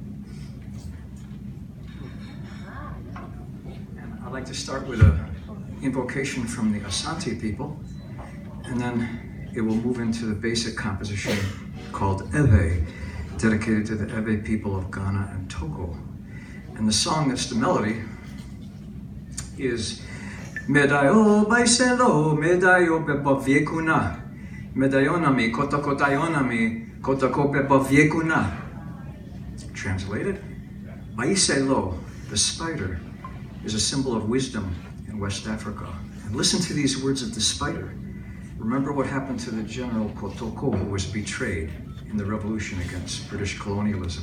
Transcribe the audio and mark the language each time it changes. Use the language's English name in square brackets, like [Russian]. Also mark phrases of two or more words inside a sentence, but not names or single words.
[English] And I'd like to start with an invocation from the Asante people, and then it will move into the basic composition called Ewe, dedicated to the Ewe people of Ghana and Togo. And the song that's the melody is [Akan] Medayo baiselo, medayo beba viekuna, medayonami, kotakotayonami, kotakopepa viekuna. [English] Translated, baiselo, the spider, is a symbol of wisdom in West Africa. And listen to these words of the spider. Remember what happened to the General Kotoko, who was betrayed in the revolution against British colonialism.